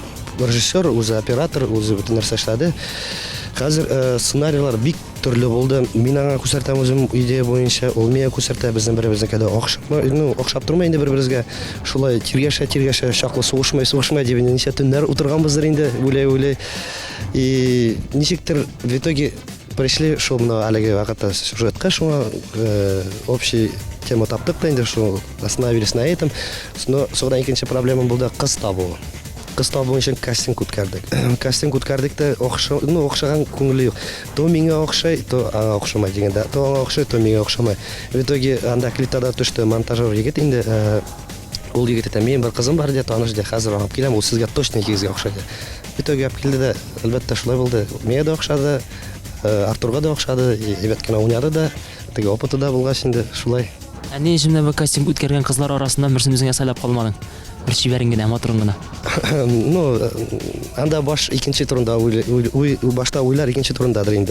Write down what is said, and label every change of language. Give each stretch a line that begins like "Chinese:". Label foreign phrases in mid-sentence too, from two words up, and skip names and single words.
Tatar: Режиссер, үзе оператор, үзе бөтен нәрсә эшләде. Хәзер сценарийлар бик төрле булды. Мин аңа күрсәтәм үзем идея буенча, ул миңа күрсәтә, безнең беребезнекә охшап тормый инде бер-беребезгә. Шулай тиргәшә чаклы сугышмай дип ничә төннәр утырганбыздыр инде, уйлай.
Russian: И ничектер в итоге пришли,
Tatar: шул менә әлеге вакытта сюжетка шуңа общий тема таптык та инде, шул
Russian: остановились на этом.
Tatar: Но соңдан икенче проблема булды кыз табуу. Кыз табуу өчен кастинг үткәрдек. Кастинг үткәрдек тә охшаган күңеле юк. То миңа охшай, то аңа охшамай дигәндә. То аңа охшай, то миңа охшамай.
Russian: В итоге
Tatar: анда клиптада төште монтажер егет инде. Ул егет әйтә, "Минем бер кызым бар дип таныш ди, хәзер алып киләм, ул сезгә точно икегезгә охшай."
Russian: В итоге
Tatar: алып килде дә, әлбәттә шулай булды. Миңа да охшады, Артурга да охшады, әйбәт кенә уйнады да, теге опыты да булгач инде шулай. Ни өчен бу кастинг үткәргән кызлар арасында берсен үзеңә сайлап калмадың? Бер чибәрең генә, матурың гына. Анда икенче турында башта уйлар икенче турындадыр инде.